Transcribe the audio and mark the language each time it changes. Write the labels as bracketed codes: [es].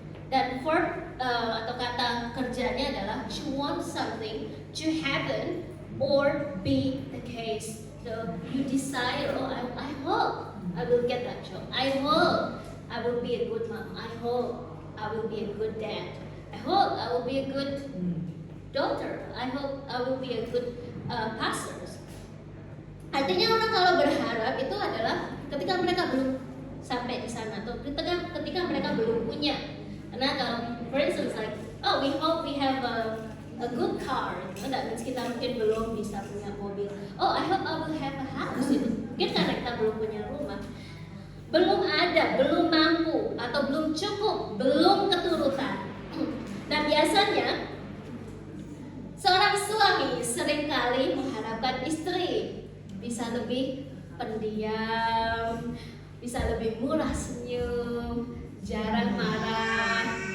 [id] Dan atau kata kerjanya adalah [en] to want something to happen or be the case. So you desire, I hope I will get that job. I hope I will be a good mom. I hope I will be a good dad. I hope I will be a good daughter. I hope I will be a good pastor. [id] Artinya orang kalau berharap itu adalah ketika mereka belum sampai di sana, atau ketika mereka belum punya. Karena kalau, [en] for instance, like, we hope we have a good car. That means [id] kita mungkin belum bisa punya mobil. [en] I hope I will have a house. [id] Itu mungkin karena kita belum punya rumah, belum ada, belum mampu, atau belum cukup, belum keturutan. Nah, biasanya seorang suami seringkali mengharapkan istri bisa lebih pendiam, bisa lebih murah senyum, jarang marah.